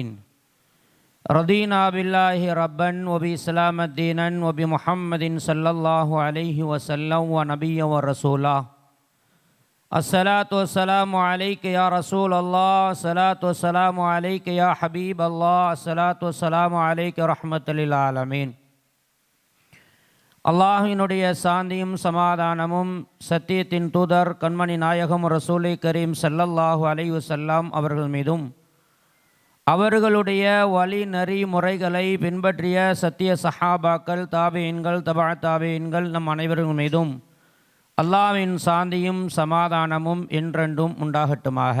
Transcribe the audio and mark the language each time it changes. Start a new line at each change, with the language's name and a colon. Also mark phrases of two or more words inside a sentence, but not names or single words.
Arabic: رضينا بالله ربا وبإسلام دينا وبمحمد صلى الله عليه وسلم ونبيا ورسولا. الصلاة والسلام عليك يا رسول الله، الصلاة والسلام عليك يا حبيب الله، الصلاة والسلام عليك رحمة للعالمين.
Tamil: அல்லாஹினுடைய சாந்தியும் சமாதானமும் சத்தியத்தின் தூதர் கண்மணி நாயகம்
Arabic: رسول كريم صلى الله عليه وسلم
Tamil: அவர்கள் மீதும் அவர்களுடைய வழி நெறி முறைகளை பின்பற்றிய சத்திய சஹாபாக்கள், தாபீன்கள், தபா தாபீன்கள் நம் அனைவர்கள் மீதும் அல்லாஹ்வின் சாந்தியும் சமாதானமும் என்றென்றும் உண்டாகட்டுமாக.